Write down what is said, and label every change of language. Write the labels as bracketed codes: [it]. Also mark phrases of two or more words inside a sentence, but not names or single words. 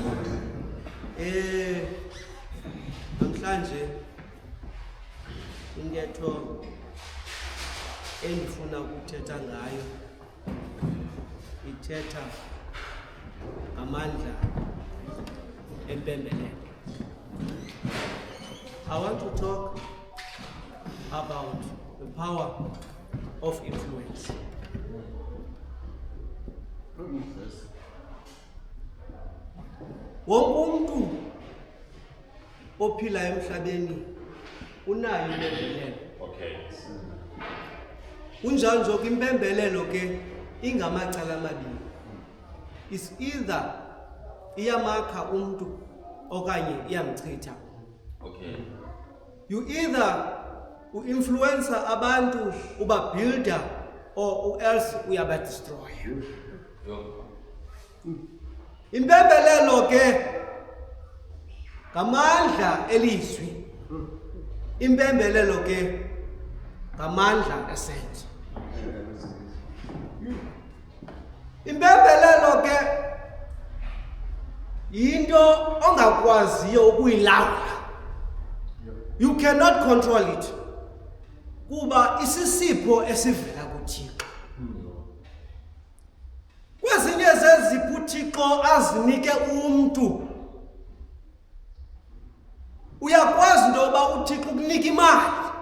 [xh] Namhlanje intetho endifuna ukuthetha ngayo ithetha ngamandla empembelelo. [en] I want to talk about the power of influence. [xh] Wonke umuntu ophila emhlabeni unayo impembelelo. Okay. Unjalo nje impembelelo ke ingamacala amabili. [en] Is either [xh] iyamakha umuntu okanye iyamchitha. Okay. [en] You either [xh] u-influencer abantu uba-builder [en] or else [xh] uyaba-destroya. Impembelelo ke ngamandla elizwi. Impembelelo ke ngamandla esenzo. Impembelelo ke yinto ongakwaziyo ukuyilawula. [en] You cannot control it. [xh] Kuba isisipho esivela kuThixo. Kwezinye zezipho uThixo azinike umuntu. Uyakwazi into yoba uThixo ukunika imali.